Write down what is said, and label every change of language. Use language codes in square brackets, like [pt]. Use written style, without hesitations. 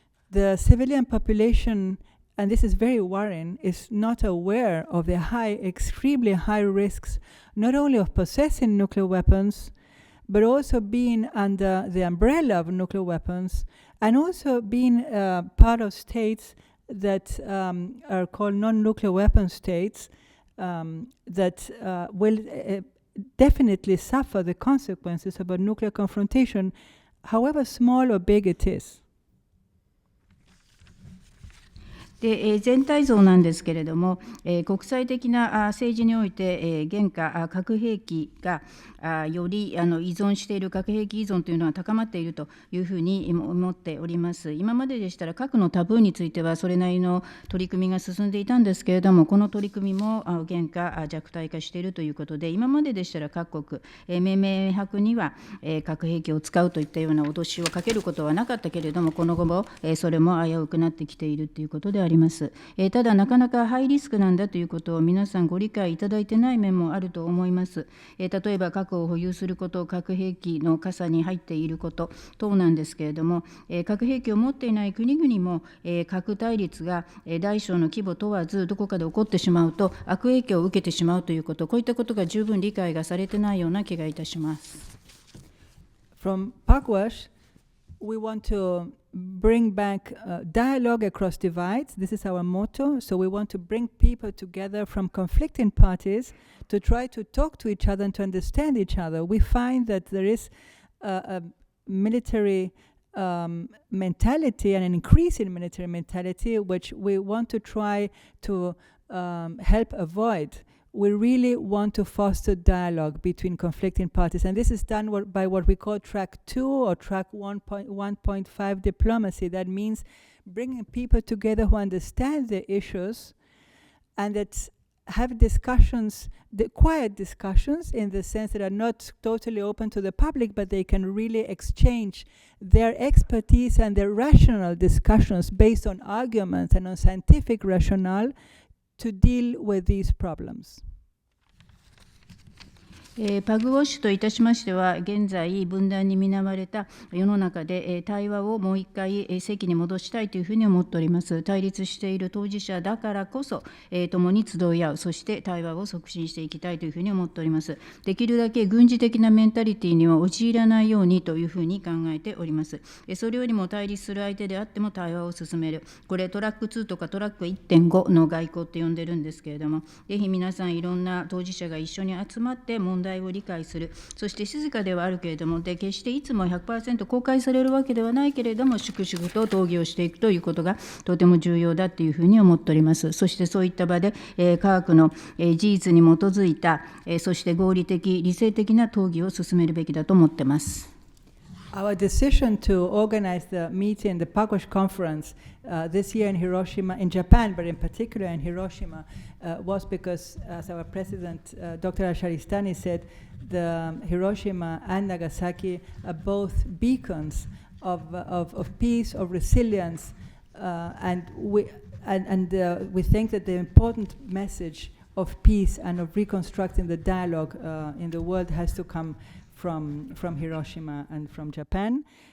[en] The civilian population, and this is very worrying, is not aware of the extremely high risks, not only of possessing nuclear weapons, but also being under the umbrella of nuclear weapons, and also being part of states that are called non-nuclear weapon states that will definitely suffer the consequences of a nuclear confrontation, however small or big it is. [ja] で全体像なんですけれども、国際的な政治において、現下核兵器がより依存している核兵器依存というのは高まっているというふうに思っております。今まででしたら核のタブーについてはそれなりの取り組みが進んでいたんですけれども、この取り組みも現下弱体化しているということで、今まででしたら各国明白には核兵器を使うといったような脅しをかけることはなかったけれども、この後もそれも危うくなってきているということであります。ただなかなかハイリスクなんだということを皆さんご理解いただいてない面もあると思います。例えば核を保有すること、核兵器の傘に入っていること等なんですけれども、核兵器を持っていない国々も核対立が大小の規模問わずどこかで起こってしまうと悪影響を受けてしまうということ、こういったことが十分理解がされてないような気がいたします。 [en] From Pugwash, we want to bring back dialogue across divides. This is our motto. So we want to bring people together from conflicting parties to try to talk to each other and to understand each other. We find that there is a military mentality and an increase in military mentality, which we want to try to help avoid. We really want to foster dialogue between conflicting parties, and this is done by what we call track 2 or track 1.5 diplomacy. That means bringing people together who understand the issues and that have discussions, the quiet discussions, in the sense that are not totally open to the public, but they can really exchange their expertise and their rational discussions based on arguments and on scientific rationale to deal with these problems. [ja] パグウォッシュといたしましては、現在、分断に見舞われた世の中で対話をもう一回席に戻したいというふうに思っております。対立している当事者だからこそ、共に集い合う、そして対話を促進していきたいというふうに思っております。できるだけ軍事的なメンタリティには陥らないようにというふうに考えております。それよりも対立する相手であっても対話を進める。これ、トラック2とかトラック 1.5 の外交って呼んでるんですけれども、ぜひ皆さんいろんな当事者が一緒に集まって問題を理解する、そして静かではあるけれども、決していつも 100% 公開されるわけではないけれども、粛々と討議をしていくということがとても重要だというふうに思っております。そしてそういった場で、科学の事実に基づいた、そして合理的、理性的な討議を進めるべきだと思っています。 [en] Our decision to organize the meeting, the Pugwash conference, this year in Hiroshima, in Japan, but in particular in Hiroshima, was because, as our president, Dr. Asharistani said, the Hiroshima and Nagasaki are both beacons of peace, of resilience, and we think that the important message of peace and of reconstructing the dialogue in the world has to come from Hiroshima and from Japan.